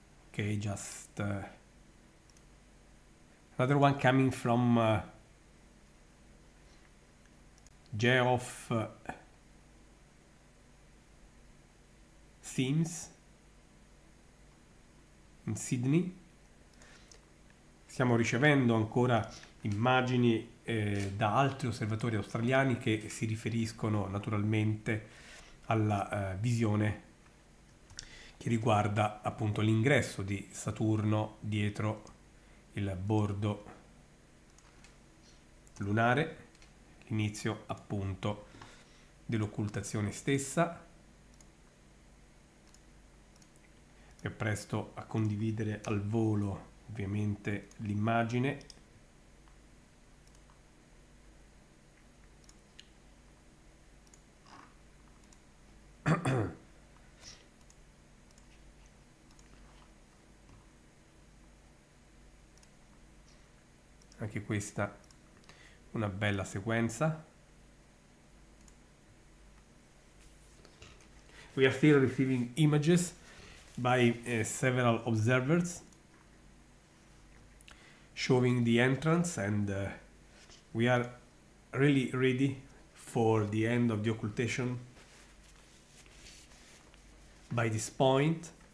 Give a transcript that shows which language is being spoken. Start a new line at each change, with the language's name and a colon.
English: Okay, just another one coming from Geoff Sims in Sydney.
Italian: Stiamo ricevendo ancora immagini da altri osservatori australiani che si riferiscono naturalmente alla visione che riguarda appunto l'ingresso di Saturno dietro il bordo lunare, l'inizio appunto dell'occultazione stessa. Mi appresto a condividere al volo ovviamente l'immagine. Anche questa una bella sequenza.
English: We are still receiving images by several observers showing the entrance, and we are really ready for the end of the occultation by this point.